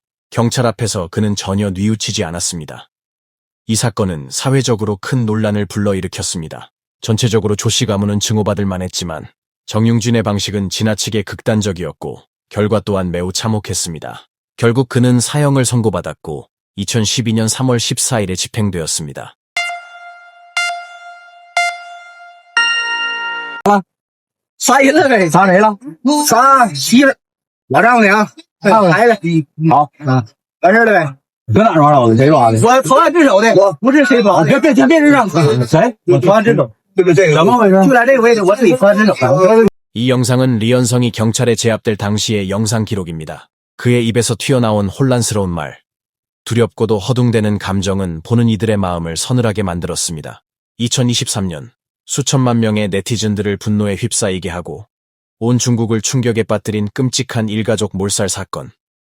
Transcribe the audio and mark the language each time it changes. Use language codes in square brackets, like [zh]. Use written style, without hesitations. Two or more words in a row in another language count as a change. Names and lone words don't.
[ko] 경찰 앞에서 그는 전혀 뉘우치지 않았습니다. 이 사건은 사회적으로 큰 논란을 불러일으켰습니다. 전체적으로 조씨 가문은 증오받을 만했지만 정용진의 방식은 지나치게 극단적이었고 결과 또한 매우 참혹했습니다. 결국 그는 사형을 선고받았고 2012년 3월 14일에 집행되었습니다. [zh] 杀人了呗？杀谁了？杀媳妇儿，我丈母娘，还有孩子。好啊，完事了呗？搁哪抓着的？谁抓的？我投案自首的，我不是谁抓的。别人让谁？我投案自首。对不对？怎么回事？就在这个位置，我自己投案自首的。 [ko] 이 영상은 리현성이 경찰에 제압될 당시의 영상 기록입니다. 그의 입에서 튀어나온 혼란스러운 말, 두렵고도 허둥대는 감정은 보는 이들의 마음을 서늘하게 만들었습니다. 2023년 수천만 명의 네티즌들을 분노에 휩싸이게 하고 온 중국을 충격에 빠뜨린 끔찍한 일가족 몰살 사건.